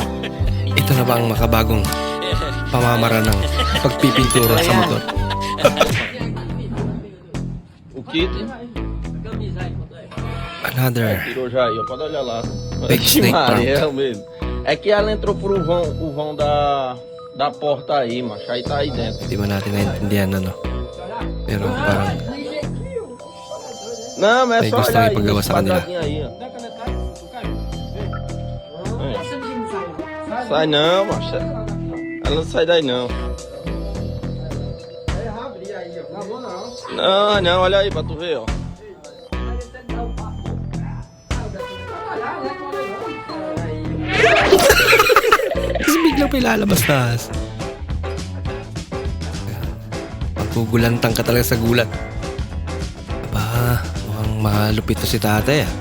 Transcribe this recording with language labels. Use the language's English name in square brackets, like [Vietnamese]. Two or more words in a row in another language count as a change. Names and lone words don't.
[Filipino] Ito na ba ang makabagong pamamaraan ng pagpipintura sa motor? [English] Another big snake prank. [Portuguese] É que ela entrou por o vão da porta aí, macho. Aí tá aí dentro. [Filipino] Hindi man natin naintindihan ano. Pero parang [Portuguese] Não, mas [Filipino] may [Portuguese] é só [Filipino] gusto [Portuguese] olhar [Filipino] may [Portuguese] aí, [Filipino] paggawa [Portuguese] esse [Filipino] sa kanila. [Portuguese] quadradinho aí, ó. Sai não, macho. Ela não sai daí não. Não, olha aí pra tu ver, ó. [Filipino] Kasi biglang pilalabas na. Magugulantang ka talaga sa gulat. Aba, mukhang malupit to si tatay ah.